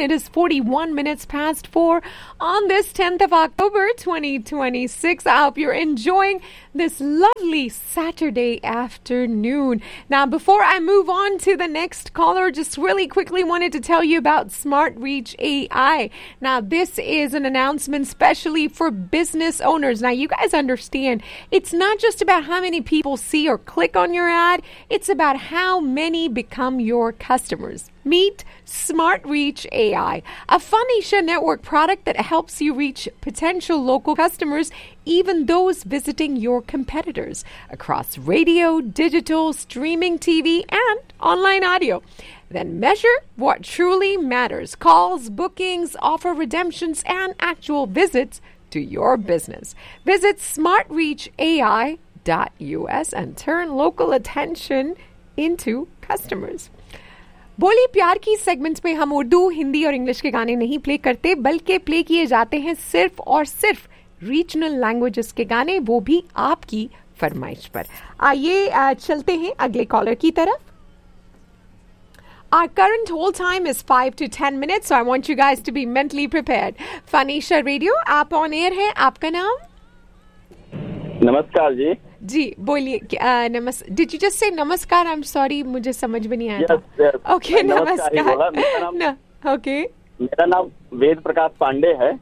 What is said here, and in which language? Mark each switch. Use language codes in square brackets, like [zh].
[en] It is 41 minutes past 4 on this 10th of October 2026। I hope you are enjoying this lovely Saturday afternoon. Now before I move on to the next caller, just really quickly wanted to tell you about smart reach AI। Now this is an announcement especially for business owners. Now, you guys understand, it's not just about how many people see or click on your ad. It's about how many become your customers. Meet SmartReach AI, a Phonicia Network product that helps you reach potential local customers, even those visiting your competitors across radio, digital, streaming TV, and online audio. Then measure what truly matters: calls, bookings, offer redemptions, and actual visits to your business. Visit smartreachai.us and turn local attention into customers. [hi] बोली प्यार की segments में हम उर्दू, हिंदी और English के गाने नहीं play करते, बल्कि प्ले किए जाते हैं सिर्फ और सिर्फ रीजनल लैंग्वेजेस के गाने, वो भी आपकी फरमाइश पर। आइए चलते हैं अगले कॉलर की तरफ। [en] Our current hold time is 5 to 10 minutes, so I want you guys to be mentally prepared. [hi] Phonicia Radio, आप ऑन एयर हैं, आपका नाम? नमस्कार जी। जी बोलिए। [en] नमस्कार, did you just say नमस्कार? I am sorry, [hi] मुझे समझ में नहीं आया। ओके, नमस्कार। ओके, मेरा नाम वेद प्रकाश पांडे है।